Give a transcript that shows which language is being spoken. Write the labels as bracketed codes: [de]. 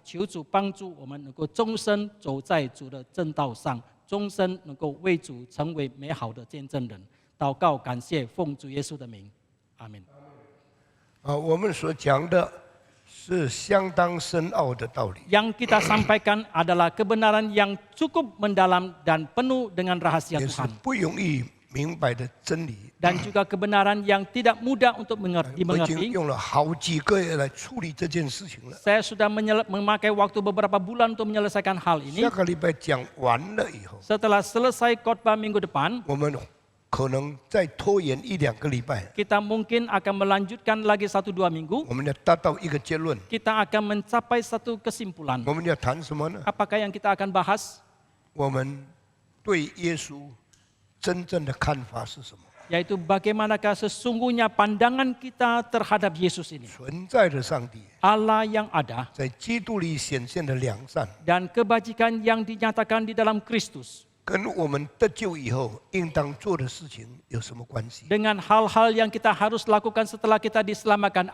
[zh] 求主帮助我们能够终身走在主的正道上，终身能够为主成为美好的见证人。祷告，感谢，奉主耶稣的名，阿门。我们所讲的是相当深奥的道理， [id] Yang kita sampaikan adalah kebenaran yang cukup mendalam dan penuh dengan rahasia [zh] 也是 [id] Tuhan. [zh] 不容易明白的真理。 [id] Dan juga kebenaran yang tidak mudah untuk [zh] 我已经 [id] dimengerti. [zh] 用了好几个月来处理这件事情了。 [id] Saya sudah memakai waktu beberapa bulan untuk menyelesaikan hal ini. [zh] 下个礼拜讲完了以后， [id] Setelah selesai khotbah minggu depan, [zh] 我们可能再拖延一两个礼拜， [id] kita mungkin akan melanjutkan lagi 1-2 minggu. [zh] 我们要达到一个结论。 [id] Kita akan mencapai satu kesimpulan. [zh] 我们要谈什么呢？ [id] Apakah yang kita akan bahas? [zh] 我们对耶稣真正的看法是什么？ [id] Yaitu bagaimanakah sesungguhnya pandangan kita terhadap Yesus ini. [zh] 存在的上帝 [id] Allah yang ada [zh] 在基督里显现的良善， [id] dan kebajikan yang dinyatakan di dalam Kristus. [zh] 跟我们得救以后应当做的事情有什么关系？ [id] Dengan hal-hal yang kita harus lakukan setelah kita diselamatkan.